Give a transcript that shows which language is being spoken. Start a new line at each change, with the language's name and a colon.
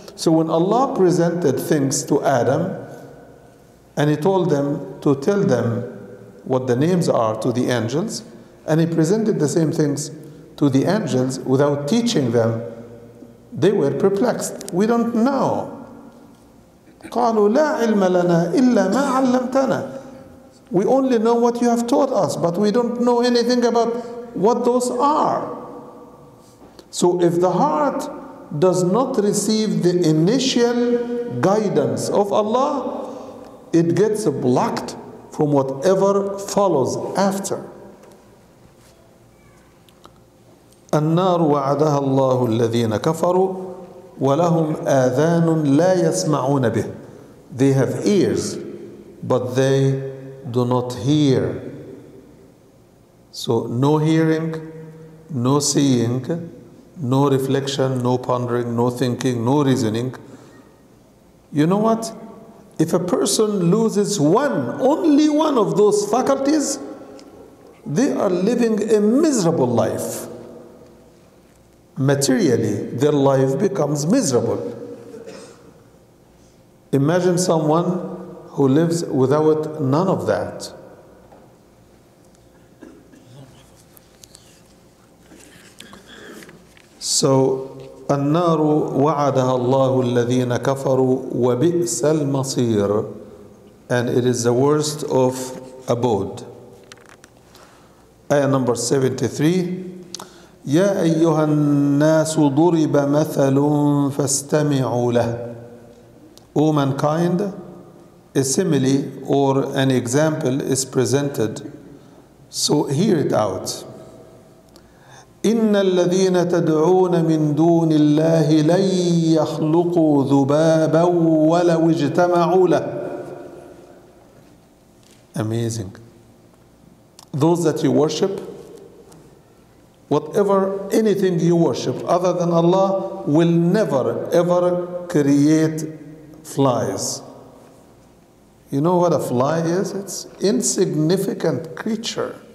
English: So when Allah presented things to Adam, and He told them to tell them what the names are to the angels, and He presented the same things to the angels without teaching them, they were perplexed. We don't know.
Arabic: قالوا لا علم لنا إلا ما علمتنا.
English: We only know what you have taught us, but we don't know anything about what those are. So if the heart does not receive the initial guidance of Allah, it gets blocked from whatever follows after.
Arabic: النار وعدها الله الذين كفروا ولهم آذان لا يسمعون به.
English: They have ears, but they do not hear. So no hearing, no seeing, no reflection, no pondering, no thinking, no reasoning. You know what? If a person loses only one of those faculties, they are living a miserable life. Materially, their life becomes miserable. Imagine someone who lives without none of that. So,
Arabic: النار وعدها الله الذين كفروا وبئس المصير,
English: and it is the worst of abode. Ayah number 73.
Arabic: يا أيها الناس ضرب مثل فاستمعوا له.
English: O mankind, a simile or an example is presented, so hear it out.
Arabic: إن الذين تدعون من دون الله لن يخلقوا ذبابا ولو اجتمعوا له.
English: Amazing. Those that you worship, whatever, anything you worship other than Allah will never ever create flies. You know what a fly is? It's insignificant creature.